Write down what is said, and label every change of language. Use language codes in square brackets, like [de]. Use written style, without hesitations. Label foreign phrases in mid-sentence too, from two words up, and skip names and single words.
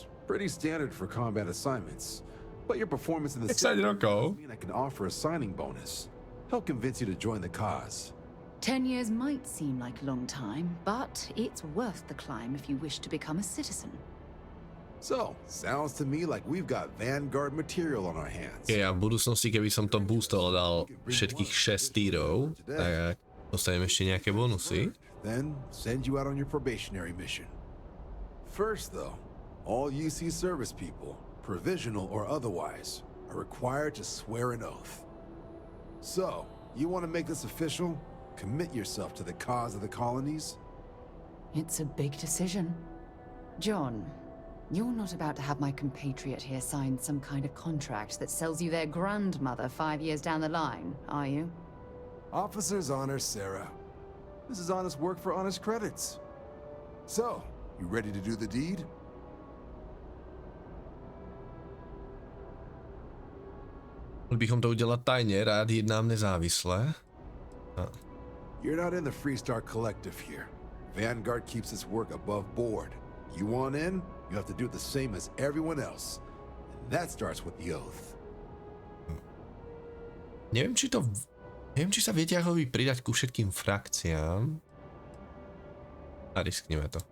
[en] Pretty standard for combat assignments. But your performance in the mean I can offer a signing bonus. Help convince you to join the cause. 10 years might seem like a long time, but it's worth the climb if you wish to become a citizen. So, sounds to me like we've got Vanguard material on our hands. [sk] Ja v budúcnosti, keby som to boostol dal všetkých 6 tírov, tak dostanem ešte nejaké bonusy. [en] Then send you out on your probationary mission. First though, all UC service people, provisional or otherwise, are required to swear an oath. So, you want to make this official? Commit yourself to the cause of the colonies? It's a big decision. John, you're not about to have my compatriot here sign some kind of contract that sells you their grandmother 5 years down the line, are you? Officer's honor, Sarah. This is honest work for honest credits. So, you ready to do the deed? [cs] Mohli bychom to udělat tajně, rád jednám nezávisle. [en] You're not in the Freestar Collective here. Vanguard keeps its work above board. You want in, you have to do the same as everyone else. And that starts with the oath. [sk] Neviem, či sa viete ako pridať ku všetkým frakciám. A riskneme to.